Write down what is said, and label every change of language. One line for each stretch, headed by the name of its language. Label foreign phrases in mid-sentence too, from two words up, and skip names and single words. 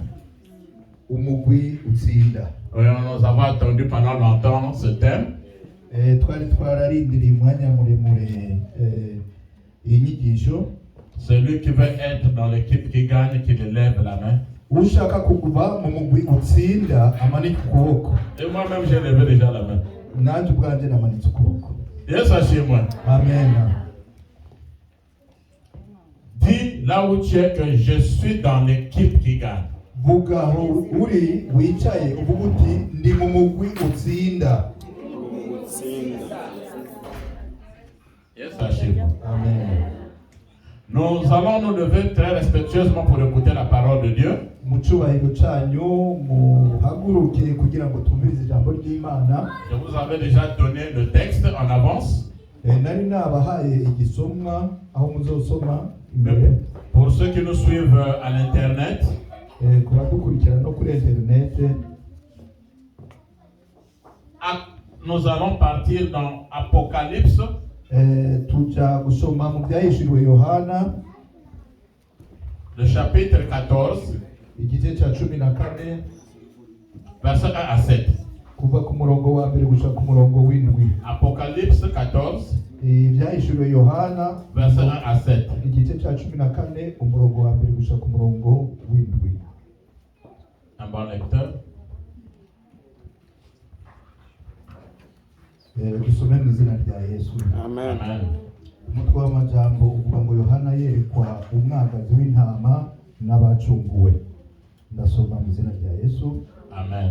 Rundi: Umugwi utsinda.
French: Nous avons attendu pendant longtemps ce thème.
Rundi: Twararindiriye umwanya muremure inyigisho.
French: Celui qui veut être dans l'équipe qui gagne, qui lève la main.
Rundi: Ushaka kuva mu mugwi utsinda amanika ukuboko.
French: Et moi-même j'ai levé déjà la main.
Rundi: Nanjye ubwanje namanitse ukuboko.
French: Yes, chez moi. Amen. Dis là où tu es que je suis dans l'équipe qui gagne.
Rundi: Vuga aho uri wicaye uvuga uti ndi mu mugwi utsinda.
French: Yes, chez moi. Amen. Nous allons nous lever très respectueusement pour écouter la parole de Dieu.
Rundi: Mu cyubahiro cyanyu muhaguruke kugira ngo twumvirize ijambo ry'Imana.
French: Je vous avais déjà donné le texte en avance.
Rundi: Nari nabahaye igisomwa aho muzosoma imbere.
French: Pour ceux qui nous suivent à l'internet,
Rundi: ku badukurikira no kuri internet,
French: nous allons partir dans Apocalypse.
Rundi: Tuja gusoma mu byahishuriwe Yohana
French: le chapitre 14
Rundi: igice cya 14
French: verset 1 à 7.
Rundi: kuva ku murongo wa mbere gushika ku murongo w'indwi.
French: Apocalypse 14
Rundi: ibyahishuriwe Yohana
French: verset 1 à 7.
Rundi: igice cya 14 umurongo wa mbere gushika ku murongo w'indwi.
French: Un bon lecteur.
Rundi: Dusome mu izina rya Yesu. Amen. Umutwe w'amajambo uvuga ngo Yohana yerekwa umwagazi w'intama n'abacunguwe. Ndasoma mu izina rya Yesu. Amen.